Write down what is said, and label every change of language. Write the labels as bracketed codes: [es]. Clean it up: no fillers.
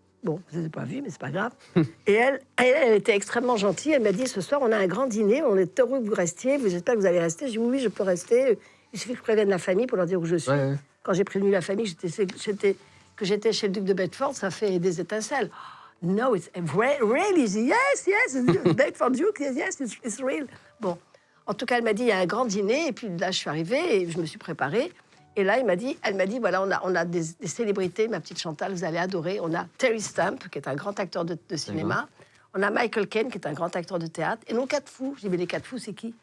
[fr] Bon, je ne les ai pas vus, mais c'est pas grave. Et elle était extrêmement gentille. Elle m'a dit, ce soir, on a un grand dîner. On est heureux que vous restiez. J'espère que vous allez rester. Je dis, oui, je peux rester. Il suffit que je prévienne la famille pour leur dire où je suis. Ouais. Quand j'ai prévenu la famille que j'étais chez le duc de Bedford, ça fait des étincelles. [en] No, it's really, yes, Bedford Duke, yes, it's real. [fr] Bon, en tout cas, elle m'a dit, il y a un grand dîner, et puis là, je suis arrivée, et je me suis préparée, et là, elle m'a dit, voilà, on a des célébrités, ma petite Chantal, vous allez adorer, on a Terry Stamp, qui est un grand acteur de cinéma, On a Michael Caine, qui est un grand acteur de théâtre, et nos 4 fous. J'ai dit, mais les 4 fous, c'est qui?